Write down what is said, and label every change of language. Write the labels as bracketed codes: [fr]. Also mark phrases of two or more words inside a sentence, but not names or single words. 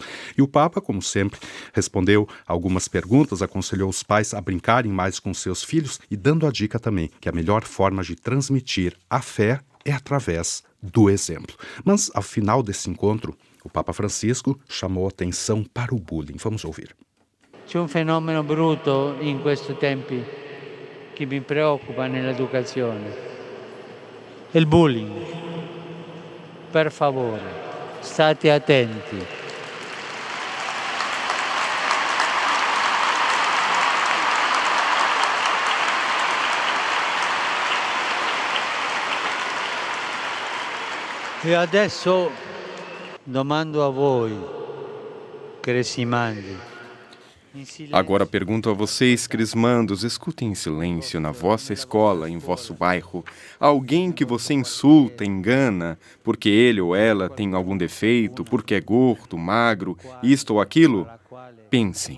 [pt] E o Papa, como sempre, respondeu algumas perguntas, aconselhou os pais a brincarem mais com seus filhos e dando a dica também que a melhor forma de transmitir a fé é através do exemplo. Mas, ao final desse encontro, o Papa Francisco chamou atenção para o bullying. Vamos ouvir. [it] C'è un fenomeno brutto in questi tempi che mi preoccupa nell'educazione. È il bullying. Per favore, state attenti. E adesso domando a voi, crescimandi. [pt] Agora pergunto a vocês, crismandos, escutem em silêncio na vossa escola, em vosso bairro, alguém que você insulta, engana, porque ele ou ela tem algum defeito, porque é gordo, magro, isto ou aquilo? Pensem.